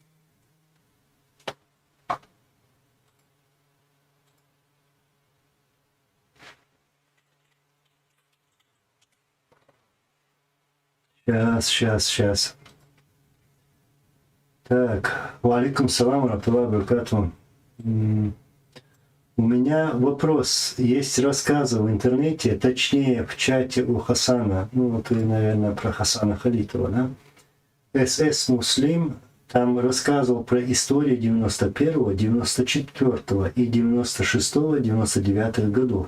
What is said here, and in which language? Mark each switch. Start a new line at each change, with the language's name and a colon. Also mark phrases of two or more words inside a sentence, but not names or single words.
Russian: Сейчас. Так,
Arabic: وعليكم السلام ورحمة الله وبركاته.
Russian: У меня вопрос. Есть рассказы в интернете, точнее в чате у Хасана. Ну, ты, наверное, про Хасана Халитова, да? СС Муслим там рассказывал про историю 91-го, 94-го и 96-го, 99-х годов.